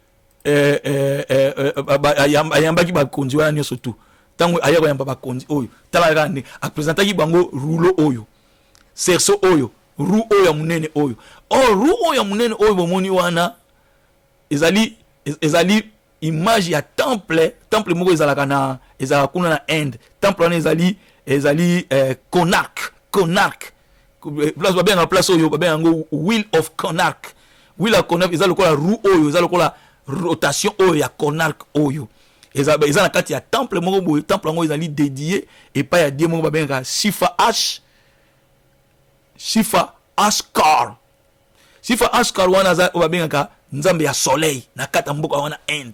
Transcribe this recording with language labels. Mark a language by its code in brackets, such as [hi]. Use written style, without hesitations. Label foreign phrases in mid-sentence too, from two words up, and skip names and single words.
[ln] ayambaki bakonzi wana nyonso tu tango ayako yamba bakonzi oyo tala kande apresentaki bango rouleau oyo cerceau oyo roue oyo ya munene oyo roue oyo ya munene oyo bomoni wana ezali image ya temple moko ezalaka kuna na Inde. Temple wana ezali Konark place babenga place oyo babenga [en] wheel of Konark. Wheel of Konark [ln] eza lokola roue oyo eza lokola rotation oyo ya Konark oyo eza na kati ya temple moko boye. Temple yango ezali [fr] dédié et pas [ln] ya dieu moko babenga Shifa Ashkar wana za babengaka nzambe ya soleil na kata mboka wana Inde.